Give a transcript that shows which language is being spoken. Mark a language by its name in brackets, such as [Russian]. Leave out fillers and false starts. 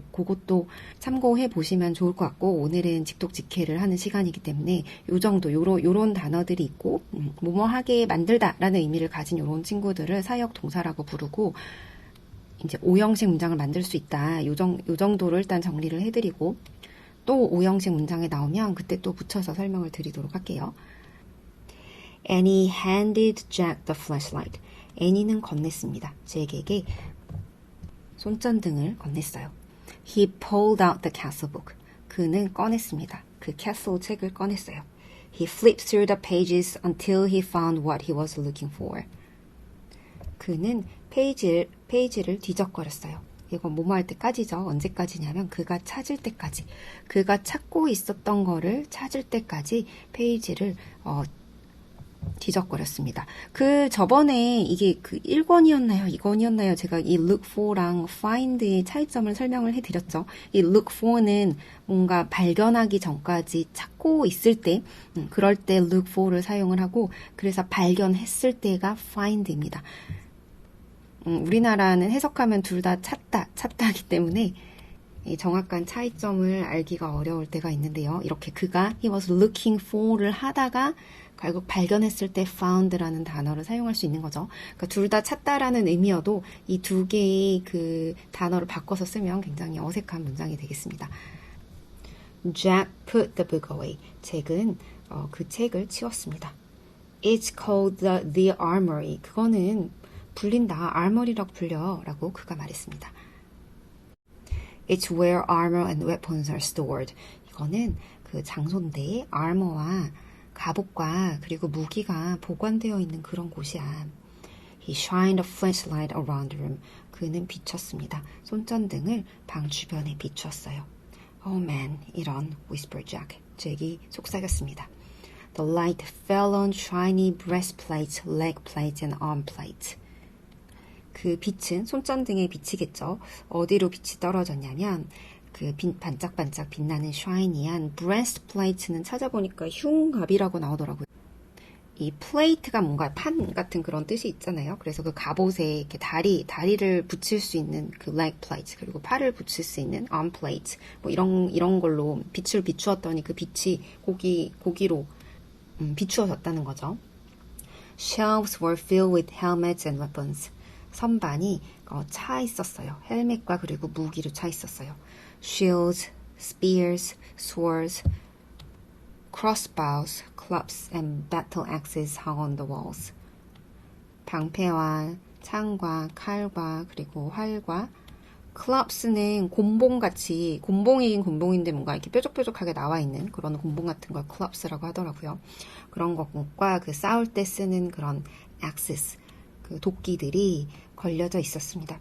[Korean] 그것도 참고해 보시면 좋을 것 같고 오늘은 직독직해를 하는 시간이기 때문에 요 정도 요런 단어들이 있고 뭐뭐하게 만들다라는 의미를 가진 요런 친구들을 사역 동사라고 부르고 이제 오형식 문장을 만들 수 있다. 요 정도로 일단 정리를 해드리고 또 오형식 문장에 나오면 그때 또 붙여서 설명을 드리도록 할게요. [English] Annie handed Jack the flashlight. [Korean] 애니는 건넸습니다. 잭에게 손전등을 건넸어요. [English] He pulled out the castle book. [Korean] 그는 꺼냈습니다. 그 castle 책을 꺼냈어요. [English] He flipped through the pages until he found what he was looking for. [Korean] 그는 페이지를 뒤적거렸어요. 이건 뭐뭐 할 때까지죠. 언제까지냐면 그가 찾을 때까지. 그가 찾고 있었던 거를 찾을 때까지 페이지를 뒤적거렸습니다. 저번에 이게 1권이었나요? 2권이었나요? 제가 이 look for랑 find의 차이점을 설명을 해드렸죠. 이 look for는 뭔가 발견하기 전까지 찾고 있을 때, 그럴 때 look for를 사용을 하고, 그래서 발견했을 때가 find입니다. 우리나라는 해석하면 둘 다 찾다이기 때문에 이 정확한 차이점을 알기가 어려울 때가 있는데요. 이렇게 그가 [English] he was looking for [Korean] 를 하다가 결국 발견했을 때 found라는 단어를 사용할 수 있는 거죠. 그러니까 둘 다 찾다라는 의미여도 이 두 개의 그 단어를 바꿔서 쓰면 굉장히 어색한 문장이 되겠습니다. [English] Jack put the book away. [Korean] 잭은 그 책을 치웠습니다. [English] It's called the armory. [Korean] 그거는 불린다. armory라고 불려. 라고 그가 말했습니다. [English] It's where armor and weapons are stored. [Korean] 이거는 그 장소인데 armor와 갑옷과 그리고 무기가 보관되어 있는 그런 곳이야. [English] He shined a flashlight around the room. [Korean] 그는 비췄습니다. 손전등을 방 주변에 비추었어요. [English] Oh man, [Korean] 이런, [English] whispered Jack. [Korean] 잭이 속삭였습니다. [English] The light fell on shiny breastplates, leg plates, and arm plates. [Korean] 그 빛은 손전등에 비치겠죠. 어디로 빛이 떨어졌냐면 그 반짝반짝 빛나는 샤이니한 breastplate는 찾아보니까 흉갑이라고 나오더라고요. 이 플레이트가 뭔가 판 같은 그런 뜻이 있잖아요. 그래서 그 갑옷에 이렇게 다리를 붙일 수 있는 그 leg plate, 그리고 팔을 붙일 수 있는 arm plate, 뭐 이런 걸로 빛을 비추었더니 그 빛이 고기로 비추어졌다는 거죠. [English] Shelves were filled with helmets and weapons. [Korean] 선반이 차 있었어요. 헬멧과 그리고 무기로 차 있었어요. [English] Shields, spears, swords, crossbows, clubs, and battle axes hung on the walls. [Korean] 방패와 창과 칼과 그리고 활과 clubs는 곰봉같이, 곰봉이긴 곰봉인데 뭔가 이렇게 뾰족뾰족하게 나와 있는 그런 곰봉 같은 걸 clubs라고 하더라고요. 그런 것과 그 싸울 때 쓰는 그런 axes, 그 도끼들이 걸려져 있었습니다.